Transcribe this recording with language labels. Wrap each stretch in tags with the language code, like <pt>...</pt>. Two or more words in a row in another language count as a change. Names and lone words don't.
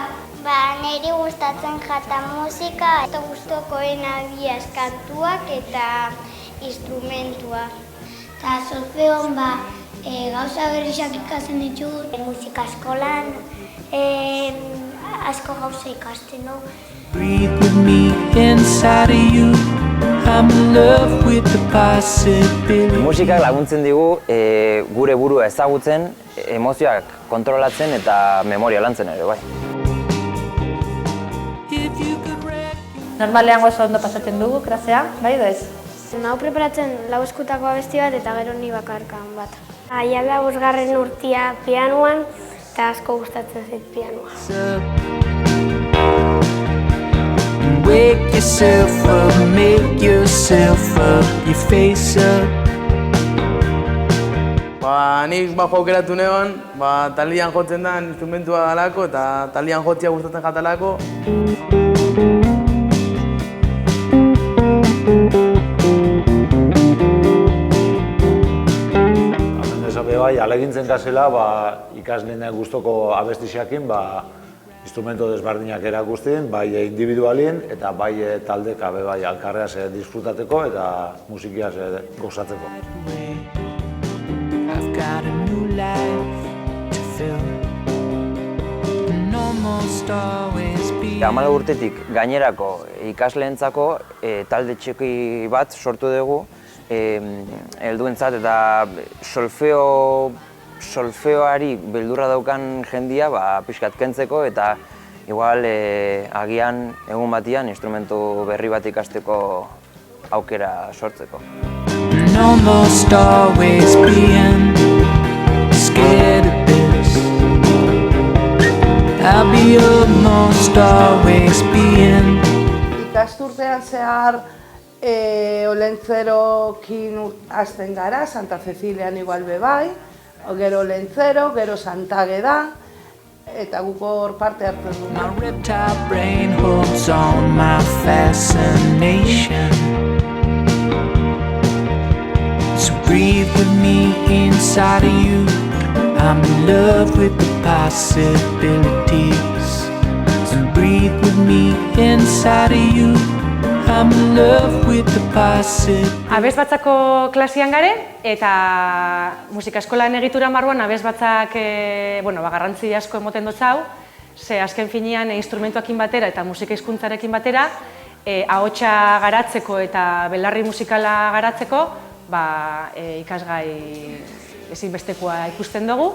<eu>Niri gustatzen jata musika eta gustokoena biaz kantuak eta instrumentua. Eta solfeon gauza berriak ikasten ditut. Musika eskolan asko gauza ikasten dugu.</eu> <en>Breathe with me inside of you. I'm in love with the possibility.</en> <eu>Musikak laguntzen digu gure burua ezagutzen, emozioak kontrolatzen eta memoria lantzen ere, bai. Normalean oso ondo pasatzen dugu klasea, bai edo ez? Hau preparatzen lau eskutako abesti bat eta gero ni bakarkan bat. Ja da 5. urtea pianoan eta asko gustatzen zait pianoa.</eu> <en>Wake yourself up, make yourself up, your face up.</en> <eu>Nik aukeratu neban, talian jotzen da instrumentua dalako eta talian jotzea gustatzen jatalako. Alegintzen gazela, ikasleen gustoko abestixiakin, instrumento desberdinak erakustin, bai individualien eta bai taldeka bai alkarreaz disfrutateko eta musikiaz gozatzeko.</eu> <en>I've got a new life to fill. And almost always be.</en> <eu>14 urtetik gainerako ikasleentzako talde txiki bat sortu dugu, helduentzat eta solfeoari beldurra daukan jendia pixkat kentzeko eta igual agian egun batian instrumentu berri bat ikasteko aukera sortzeko.</eu> <en>And almost always being scared of this. I'll be almost always being.</en> <eu>Ikasturtean zehar Olentzerokin hasten gara, Santa Cecilian igual bai, gero Olentzero, gero Santageda, eta guk hor parte hartzen dugu.</eu> <en>My reptile brain holds on my fascination. So breathe with me inside of you. I'm in love with the possibilities. So breathe with me inside of you. I'm in love with the possibilities.</en> <eu>Abesbatzako klasian gare eta musika eskolan egitura marruan abesbatzak garrantzi asko emoten dotzau, ze azken finean instrumentuakin batera eta musika hizkuntzarekin batera ahotsa garatzeko eta belarri musikala garatzeko ikasgai ezinbestekoa ikusten dugu.</eu>